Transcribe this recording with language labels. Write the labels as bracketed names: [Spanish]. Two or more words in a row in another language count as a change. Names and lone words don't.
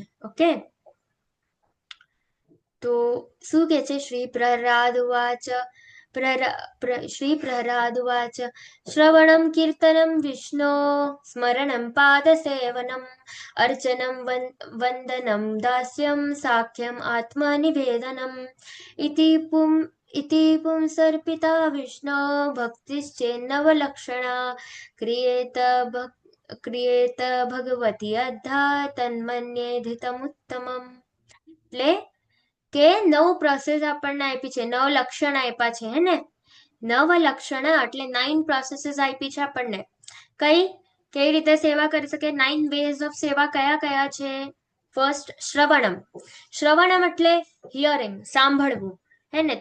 [Gujarati] ઓકે, તો શું કે છે? [Sanskrit] श्री प्रहलाद उवाच श्री प्रहलाद उवाच श्रवणम कीर्तनम विष्णो स्मरणम पादसेवनम अर्चनम वंदनम दास्यम साख्यम आत्मनिवेदनम इति पुंसर्पिता विष्णो भक्तिश्चेन्नवलक्षणा क्रियेत भगवती अद्धा तन्मन्येधितमुत्तमम्. [Gujarati] એટલે કે 9 પ્રોસેસ આપણને આપી છે, 9 લક્ષણ આપ્યા છે, હે ને? 9 લક્ષણ એટલે 9 પ્રોસેસીસ આપી છે આપણને. કઈ રીતે સેવા કરી શકે? 9 [English] ways of [Gujarati] સેવા કયા કયા છે? ફર્સ્ટ, શ્રવણમ. શ્રવણમ એટલે હિયરિંગ, સાંભળવું, હે ને?